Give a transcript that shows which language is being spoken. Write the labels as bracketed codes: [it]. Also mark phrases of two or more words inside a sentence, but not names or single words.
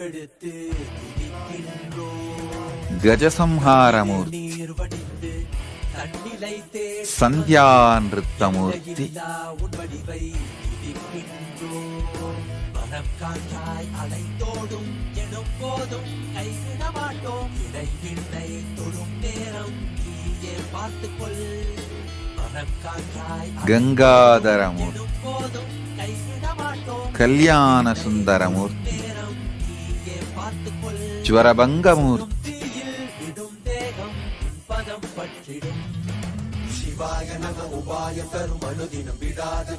[te] గజసంహారమూర్తి సంధ్యానృత్తమూర్తి [ta] அலைத்தோடும் எனும் போதும் கைவிட மாட்டோம் இடைவிண்ணை தொடும் நேரம் நீயே பார்த்துக்கொள் గంగాధరమూర్తి [te] కళ్యాణ సుందరమూర్తి జ్వరభంగమూర్తి [ta] சிவாய நம உபாயம் தரும் அனுதினம் விடாது